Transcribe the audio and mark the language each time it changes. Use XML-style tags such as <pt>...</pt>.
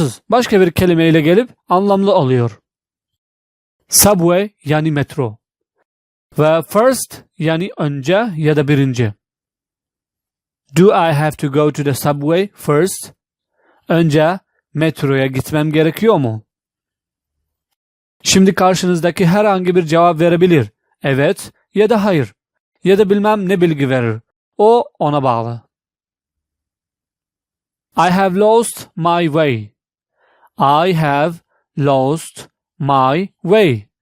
<tr>Başka bir kelimeyle gelip anlamlı oluyor. Subway yani metro. Ve first yani önce ya da birinci.</tr> <en>Do I have to go to the subway first?</en> <tr>Önce metroya gitmem gerekiyor mu? Şimdi karşınızdaki herhangi bir cevap verebilir. Evet ya da hayır. Ya da bilmem ne bilgi verir. O ona bağlı.</tr> <en>I have lost my way. I have lost my way.</en>